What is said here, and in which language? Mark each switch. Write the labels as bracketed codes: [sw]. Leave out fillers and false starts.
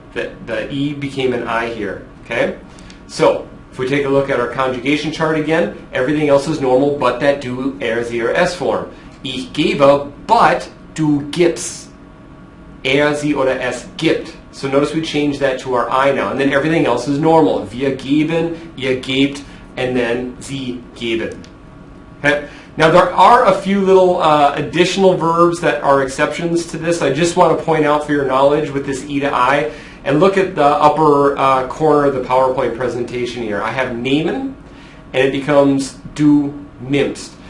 [en] The e became an I here. Okay? So if we take a look at our conjugation chart again, everything else is normal but that du, sie, or s form. [de] Ich gebe, [en] but [de] du gibst. Sie oder es gibt. [en] So notice we changed that to our I now. And then everything else is normal. [de] Wir geben, ihr gebt, [en] and then [de] sie geben. [en] Okay? Now there are a few little additional verbs that are exceptions to this. I just want to point out for your knowledge with this e to I. And look at the upper corner of the PowerPoint presentation here. I have nehmen, and it becomes [de] du nimmst.